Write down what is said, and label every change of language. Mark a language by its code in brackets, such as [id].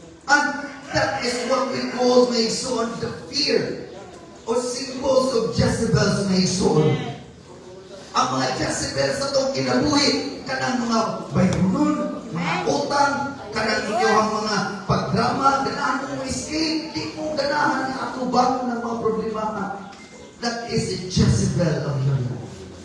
[en] And that is what we call na Igsoon, the fear or symbols of Jezebel's na Igsoon. [ceb] Ang mga Jezebel sa itong kinabuhi, kanang mga bayrunon, mga utang, kanang inyong mga pagdrama, ganahan mong escape, di mong ganahan na atubang ng mga problema ka. [en] That is the Jezebel of your life.